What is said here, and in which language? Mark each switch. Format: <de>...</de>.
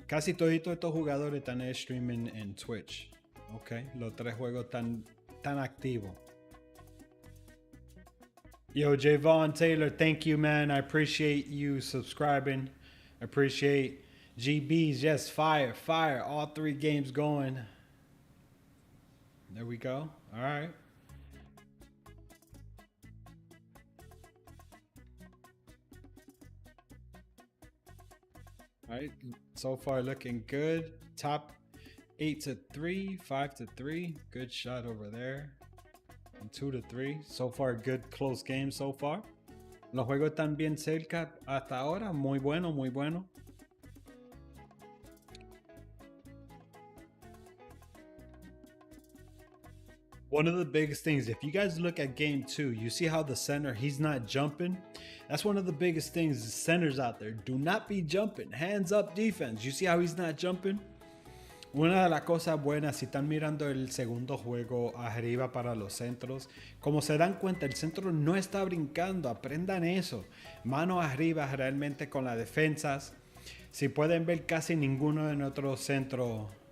<es>Casi todos estos jugadores están streaming en Twitch. Ok, los 3 juegos tan activos.</es> <en>Yo, Javon Taylor, thank you, man. I appreciate you subscribing. I appreciate GBs. Yes, fire. All 3 games going. There we go. All right. All right. So far, looking good. Top 8-3, 5-3. Good shot over there. 2-3. So far, good close game so far.</en> <es>Los juegos están bien cerca hasta ahora. Muy bueno, muy bueno.</es> <en>One of the biggest things, if you guys look at game 2, you see how the center, he's not jumping. That's one of the biggest things. The centers out there, do not be jumping. Hands up defense. You see how he's not jumping?</en> <es>Una de las cosas buenas, si están mirando el segundo juego arriba para los centros, como se dan cuenta, el centro no está brincando. Aprendan eso. Mano arriba realmente con las defensas. Si pueden ver, casi ninguno de nuestros centros.</es>